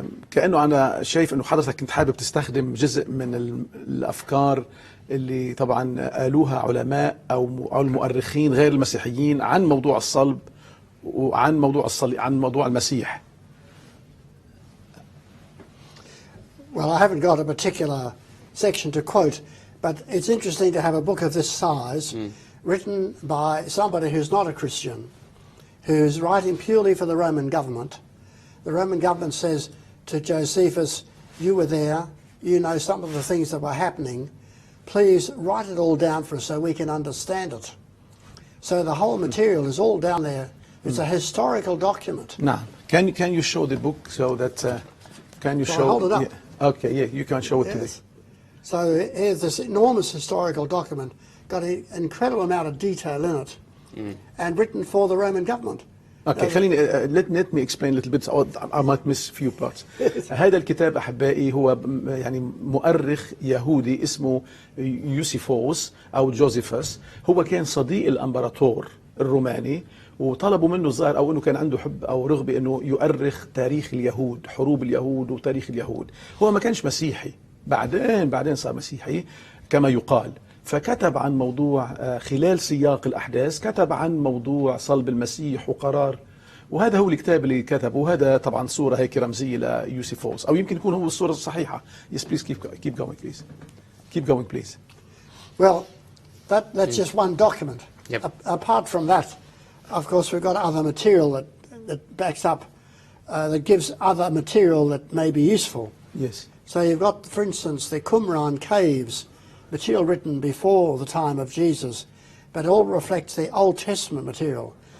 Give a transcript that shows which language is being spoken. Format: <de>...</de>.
<ar>كأنه أنا شايف أنه حضرتك كنت حابب تستخدم جزء من الأفكار اللي طبعا قالوها علماء أو المؤرخين غير المسيحيين عن موضوع الصلب وعن موضوع المسيح.</ar> <en>Well, I haven't got a particular section to quote, but it's interesting to have a book of this size written by somebody who's not a Christian, who's writing purely for the Roman government. The Roman government says to Josephus, you were there, you know some of the things that were happening, please write it all down for us so we can understand it. So the whole material is all down there. It's a historical document. Now, can you show the book so that, can you show? Hold it up. Yeah. Okay, yeah, you can show it to me. So here's this enormous historical document, got an incredible amount of detail in it, and written for the Roman government.</en> <ar>اوكي خليني</ar> <en>let me explain a little bit. I might miss few parts.</en> <ar>هذا الكتاب احبائي هو يعني مؤرخ يهودي اسمه يوسيفوس او جوزيفوس. هو كان صديق الامبراطور الروماني، وطلبوا منه الظاهر او انه كان عنده حب او رغبه انه يؤرخ تاريخ اليهود، حروب اليهود وتاريخ اليهود. هو ما كانش مسيحي، بعدين صار مسيحي كما يقال. فكتب عن موضوع خلال سياق الأحداث، كتب عن موضوع صلب المسيح وقرار، وهذا هو الكتاب اللي كتبه. وهذا طبعا صورة هيك رمزية ليوسيفوس، أو يمكن يكون هو الصورة الصحيحة.</ar> <en>Yes, please keep going, please. Keep going, please. Well, that's just one document. Yep. Apart from that, of course, we've got other material that backs up, that gives other material that may be useful. Yes. So you've got, for instance, the Qumran caves, material written before the time of Jesus, but all reflects the Old Testament material.</en>